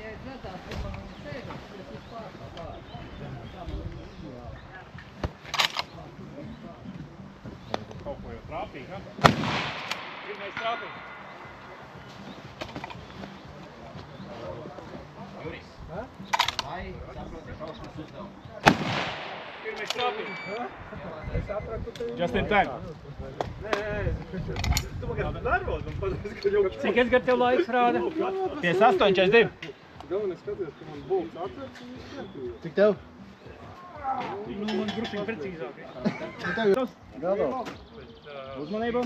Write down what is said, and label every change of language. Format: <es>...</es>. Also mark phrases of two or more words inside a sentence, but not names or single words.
<lv>Kaut ko jau trāpīja, ha? Pirmais trāpīts. Juris, vai saproti šaušanas uzdevumu? Pirmais trāpīts.</lv> <en>Just in time.</en> <lv>Cik Edgar tev laiks rāda? 58, 42. galvenais skaties, ka man bolts atverts un viss kārtībā. Cik tev? Nu, man drusciņ precīzāk. Cik tev? Gatavs. Uzmanību.</lv>